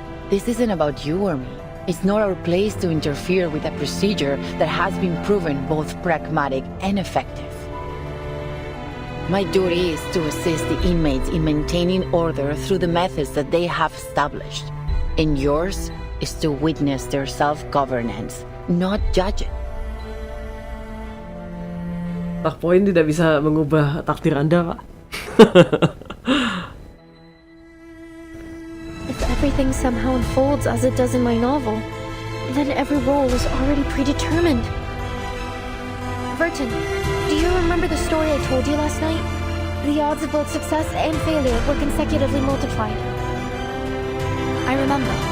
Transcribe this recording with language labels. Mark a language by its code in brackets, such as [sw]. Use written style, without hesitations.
[en] This isn't about you or me. It's not our place to interfere with a procedure that has been proven both pragmatic and effective. My duty is to assist the inmates in maintaining order through the methods that they have established. And yours is to witness their self-governance, not judge it. [id] Tak poin tidak bisa mengubah takdir Anda, Pak. [en] If everything somehow unfolds as it does in my novel, then every role is already predetermined. Verton, do you remember the story I told you last night? The odds of both success and failure were consecutively multiplied. I remember.